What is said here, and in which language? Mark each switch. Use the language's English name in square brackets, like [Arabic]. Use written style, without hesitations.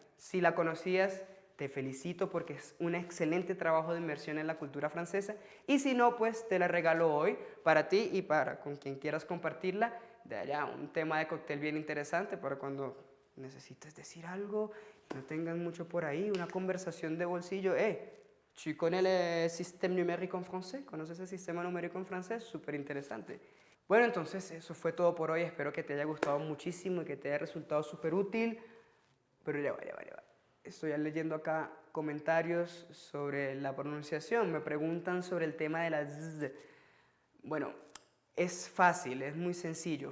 [Spanish] Si la conocías, te felicito porque es un excelente trabajo de inmersión en la cultura francesa. Y si no, pues te la regalo hoy para ti y para con quien quieras compartirla. De allá, un tema de cóctel bien interesante para cuando necesites decir algo y no tengan mucho por ahí, una conversación de bolsillo. [French] ¿Tu connais le système numérique en français? [Spanish] ¿Conoces el sistema numérico en francés? Súper interesante. Bueno, entonces eso fue todo por hoy. Espero que te haya gustado muchísimo y que te haya resultado súper útil. Pero ya va. Estoy leyendo acá comentarios sobre la pronunciación. Me preguntan sobre el tema de la Z. Bueno, es fácil, es muy sencillo.